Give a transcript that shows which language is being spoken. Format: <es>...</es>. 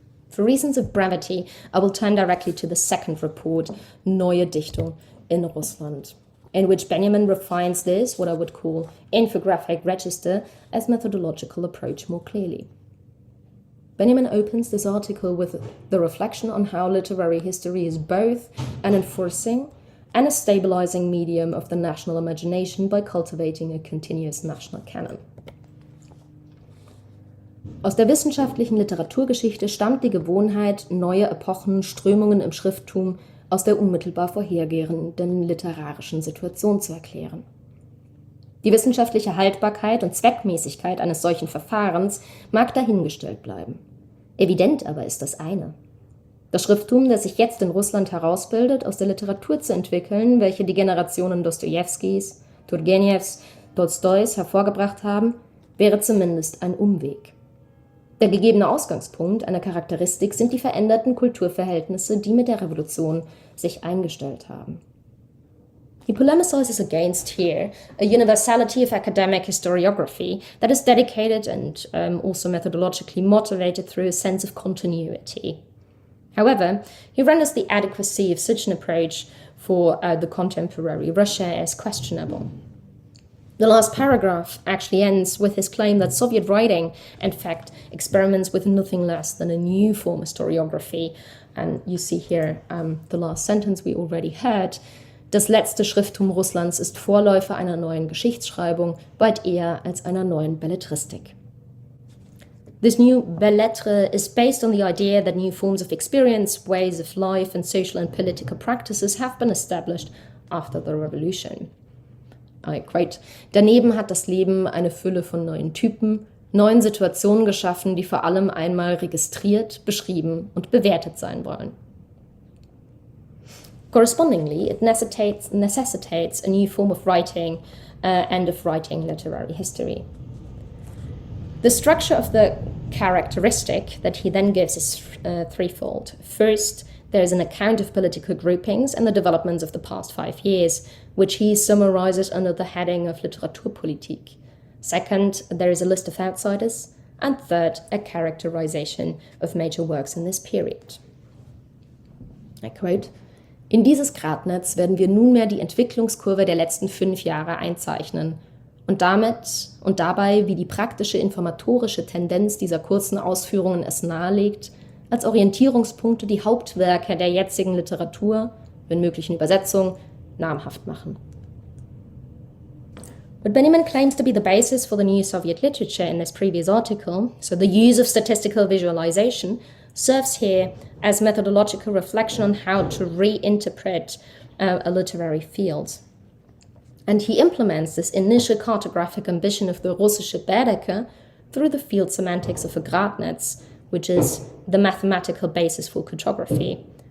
<en>For reasons of brevity, I will turn directly to the second report, Neue Dichtung in Russland, in which Benjamin refines this, what I would call infographic register, as methodological approach more clearly. Benjamin opens this article with the reflection on how literary history is both an enforcing and a stabilizing medium of the national imagination by cultivating a continuous national canon.</en> <de>Aus der wissenschaftlichen Literaturgeschichte stammt die Gewohnheit, neue Epochen, Strömungen im Schrifttum aus der unmittelbar vorhergehenden literarischen Situation zu erklären. Die wissenschaftliche Haltbarkeit und Zweckmäßigkeit eines solchen Verfahrens mag dahingestellt bleiben. Evident aber ist das eine: Das Schrifttum, das sich jetzt in Russland herausbildet, aus der Literatur zu entwickeln, welche die Generationen Dostojewskis, Turgenjews, Tolstois hervorgebracht haben, wäre zumindest ein Umweg. Der gegebene Ausgangspunkt einer Charakteristik sind die veränderten Kulturverhältnisse, die mit der Revolution sich eingestellt haben.</de> <en>He polemicizes against here a universality of academic historiography that is dedicated and also methodologically motivated through a sense of continuity. However, he renders the adequacy of such an approach for the contemporary Russia as questionable. The last paragraph actually ends with his claim that Soviet writing, in fact, experiments with nothing less than a new form of historiography. And you see here the last sentence we already heard.</en> <de>Das letzte Schrifttum Russlands ist Vorläufer einer neuen Geschichtsschreibung, weit eher als einer neuen Belletristik.</de> <en>This new belles lettres is based on the idea that new forms of experience, ways of life, and social and political practices have been established after the revolution. I quote,</en> <de>daneben hat das Leben eine Fülle von neuen Typen, neuen Situationen geschaffen, die vor allem einmal registriert, beschrieben und bewertet sein wollen.</de> <en>Correspondingly, it necessitates a new form of writing and of writing literary history. The structure of the characteristic that he then gives is threefold. First, there is an account of political groupings and the developments of the past 5 years, which he summarizes under the heading of Literaturpolitik. Second, there is a list of outsiders. And third, a characterization of major works in this period. I quote,</en> <de>in dieses Gradnetz werden wir nunmehr die Entwicklungskurve der letzten 5 Jahre einzeichnen und dabei, wie die praktische informatorische Tendenz dieser kurzen Ausführungen es nahelegt, als Orientierungspunkte die Hauptwerke der jetzigen Literatur, wenn möglich in Übersetzung, namhaft machen.</de> <en>What Benjamin claims to be the basis for the new Soviet literature in this previous article, so the use of statistical visualization, serves here as methodological reflection on how to reinterpret a literary field. And he implements this initial cartographic ambition of the Russische Bädeker through the field semantics of a Gradnetz, which is the mathematical basis for cartography.</en>